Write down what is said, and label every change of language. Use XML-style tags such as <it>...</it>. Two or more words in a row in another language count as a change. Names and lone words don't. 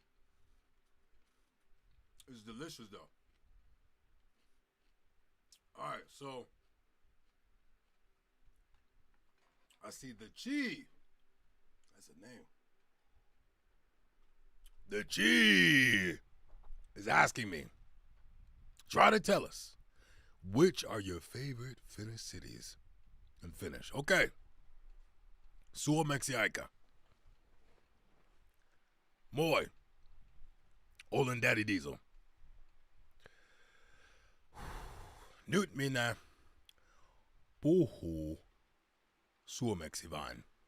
<en>It's delicious though. Alright, so I see the Chi. That's a name. The Chi is asking me, try to tell us, which are your favorite Finnish cities in Finnish?</en> <fi>Okay. Suomeksi aika. Moi. Olen Daddi Diesel. Nyt minä puhun suomeksi vain.</fi>